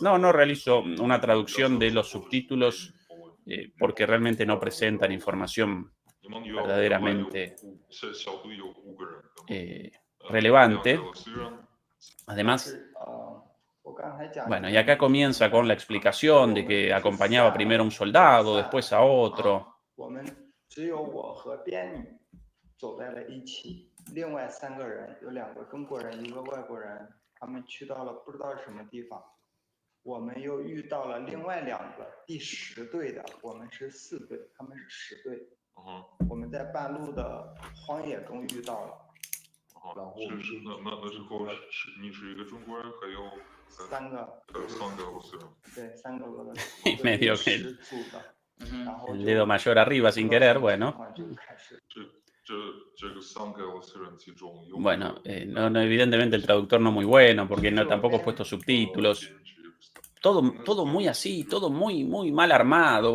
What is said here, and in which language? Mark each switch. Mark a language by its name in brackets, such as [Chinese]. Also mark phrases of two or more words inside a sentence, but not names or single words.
[Spanish] No realizo una traducción de los subtítulos porque realmente no presentan información verdaderamente relevante. Además, bueno, y acá comienza con la explicación de que acompañaba primero a un soldado, después a otro. [Chinese] 他们去到了不知道什么地方，我们又遇到了另外2个第10队的，我们是4队，他们是10队。我们在半路的荒野中遇到了。然后那时候你是一个中国人，还有3个俄罗斯人。对，3个俄罗斯。 [Spanish] medio que el dedo mayor arriba sin querer, bueno. Bueno, evidentemente el traductor no muy bueno, porque tampoco he puesto subtítulos. Todo muy así, todo muy mal armado.